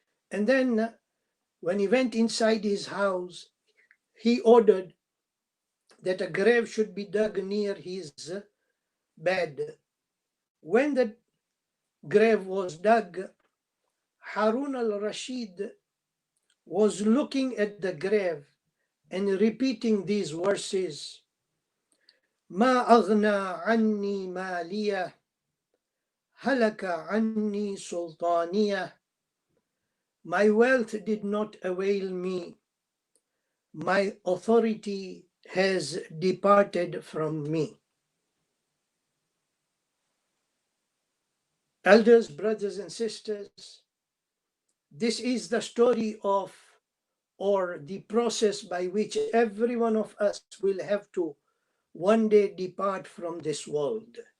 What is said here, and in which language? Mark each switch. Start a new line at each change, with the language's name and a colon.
English: And then when he went inside his house, he ordered that a grave should be dug near his bed. When the grave was dug, Harun al-Rashid was looking at the grave, and repeating these verses,
Arabic: ما أغنى عني مالية هلك عني سلطانية.
English: My wealth did not avail me. My authority has departed from me. Elders, brothers and sisters, this is the story of, or the process by which every one of us will have to one day depart from this world.